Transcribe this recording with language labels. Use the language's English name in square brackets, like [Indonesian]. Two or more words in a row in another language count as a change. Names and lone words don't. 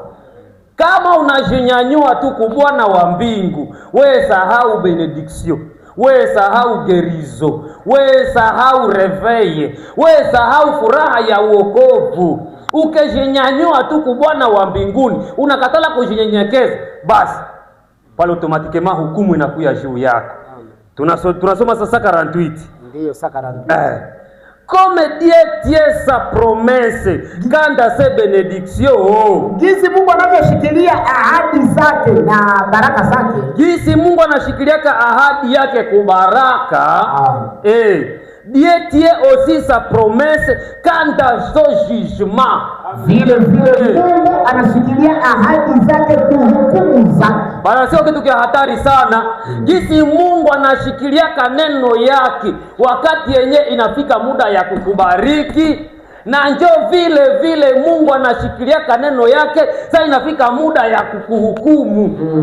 [Swahili] Kama unajinyanyua tu kwa Bwana wa mbingu, wewe sahau benediction, wewe sahau gerizo, wewe sahau reveille, wewe sahau furaha ya wokovu. Ukijinyanyua tu kwa Bwana wa mbinguni, unakatala kujinyenyekeza, basi pale automatikema hukumu inakuja juu yako. Tunasoma sasa 48. Ndio sasa 48. [French] Comme Dieu tient sa promesse quant à ses bénédictions. [Swahili] Jinsi Mungu anavyoshikilia ahadi zake na baraka zake. Jinsi Mungu anashikilia ahadi yake kubaraka. [French] Dieu tient aussi sa promesse quant à son jugement. [Swahili] Vile Mungu anashikilia ahadi zake kuhukumu zake. Bana sio kitu kia hatari sana. Jinsi Mungu anashikilia neno yake wakati yenye inafika muda ya kukubariki, na njoo vile Mungu anashikilia neno yake sasa inafika muda ya kukuhukumu.